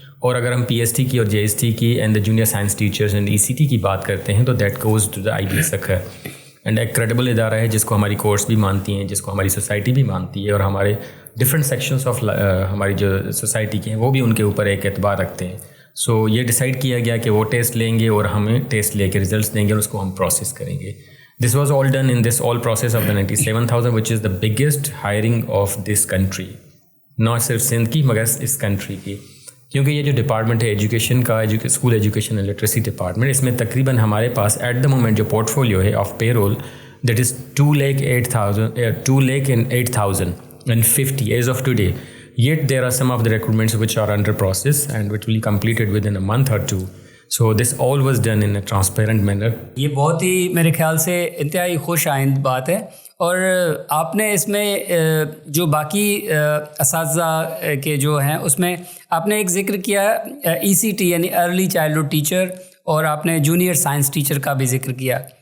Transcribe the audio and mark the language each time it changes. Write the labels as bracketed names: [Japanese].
[Urdu] اور اگر ہم PST کی اور JST کی [English] and the junior science teachers and [Urdu] ECT کی بات کرتے ہیں تو [English] That goes to the IBS Sukkur. [Urdu] And ایک کریڈیبل ادارہ ہے جس کو ہماری کورس بھی مانتی ہیں, جس کو ہماری سوسائٹی بھی مانتی ہے, اور ہمارے [English] different sections of [Urdu] ہماری جو سوسائٹی کے ہیں وہ بھی ان کے اوپر ایک اعتبار رکھتے ہیں. سو یہ ڈیسائیڈ کیا گیا کہ وہ ٹیسٹ لیں گے اور ہمیں ٹیسٹ لے کے ریزلٹس دیں گے اور اس کو ہم پروسیس کریں گے. [English] this was all done in this all process of the 97,000 which is the biggest hiring of this country, not [Urdu] صرف سندھ کی مگر اس کنٹری کی. کیونکہ یہ جو ڈپارٹمنٹ ہے ایجوکیشن کا, school education and literacy department, اس میں تقریباً ہمارے پاس [English] at the moment [Urdu] جو پورٹ فولیو ہے [English] Of payroll that is 2,08,050 as of today. Yet there are some of the recruitments which are under process and which will be completed within a month or two. So this all was done in a transparent manner. [Urdu] یہ بہت ہی میرے خیال سے انتہائی خوش آئند بات ہے. اور آپ نے اس میں جو باقی اساتذہ کے جو ہیں اس میں آپ نے ایک ذکر کیا ECT یعنی ارلی چائلڈہڈ ٹیچر, اور آپ نے جونیئر سائنس ٹیچر کا بھی ذکر کیا.